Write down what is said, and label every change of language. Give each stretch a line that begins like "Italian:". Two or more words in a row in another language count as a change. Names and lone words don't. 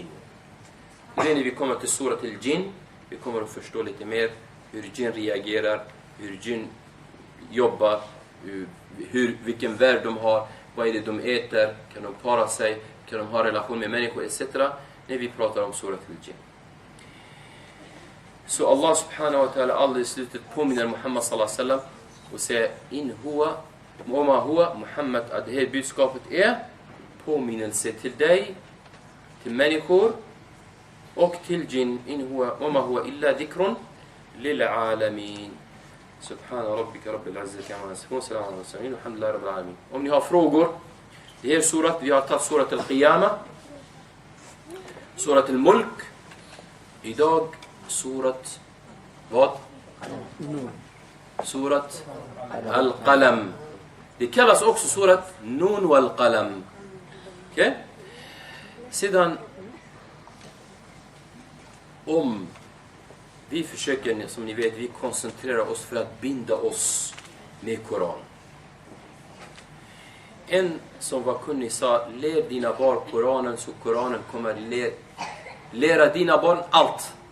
Swedish: När vi kommer till sura till jinn, vi kommer att förstå lite mer hur jinn reagerar, hur jinn jobbar, vilken värld de har, vad är det de äter, kan de para sig, kan de ha relation med människor etc. När vi pratar om sura till jinn. Så
Arabic: الله سبحانه وتعالى
Swedish: alldeles i slutet påminner Muhammad
Arabic: صلى الله عليه وسلم
Swedish: och säger
Arabic: إن هو وما هو
Swedish: Muhammad, att det här budskapet är påminnelse till dig, till människor och till jinn.
Arabic: إن هو وما هو إلا ذكر للعالمين. سبحان ربك رب العزة عما يصفون سلام على المرسلين والحمد لله رب العالمين.
Swedish: Om ni har frågor, det här surat, vi har tagit surat al-Qiyamah, surat al-Mulk, idag surat vad? Surat al-Qalam. Det kallas också surat Nun wal-Qalam. Okej? Sedan om vi försöker, som ni vet, vi koncentrerar oss för att binda oss med Koran. En som var kunnig sa, lär dina barn Koranen så Koranen kommer lära dina barn allt.